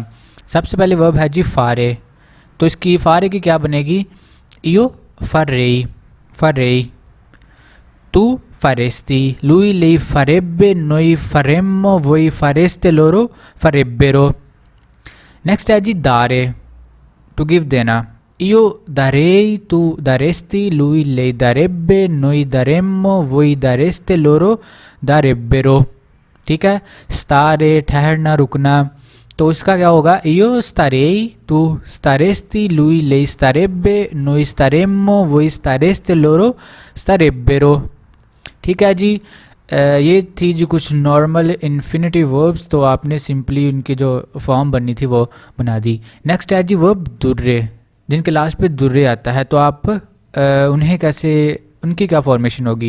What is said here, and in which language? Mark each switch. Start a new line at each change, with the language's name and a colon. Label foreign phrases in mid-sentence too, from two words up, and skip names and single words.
Urdu: سب سے پہلے ورب ہے جی فارے، تو اس کی فارے کی کیا بنے گی,
Italian: io farei, farei, tu faresti, lui lei farebbe, noi faremmo, voi fareste loro, farebbero.
Urdu: نیکسٹ ہے جی دارے,
English: to give
Urdu: دینا,
Italian: io darei, tu daresti, lui lei darebbe, noi daremmo, voi dareste, loro darebbero।
Urdu: ٹھیک ہے۔ stare ٹھہرنا، رکنا، تو اس کا کیا ہوگا,
Italian: io starei, tu staresti, lui lei starebbe, noi staremmo, voi stareste, loro starebbero।
Urdu: ٹھیک ہے جی. یہ تھی جی کچھ
English: normal infinitive verbs,
Urdu: تو آپ نے سمپلی ان کی جو فارم بننی تھی وہ بنا دی. نیکسٹ ہے جی ورب دُرّے، جن کے لاسٹ پہ دُرّے آتا ہے، تو آپ انہیں کیسے، ان کی کیا فارمیشن ہوگی.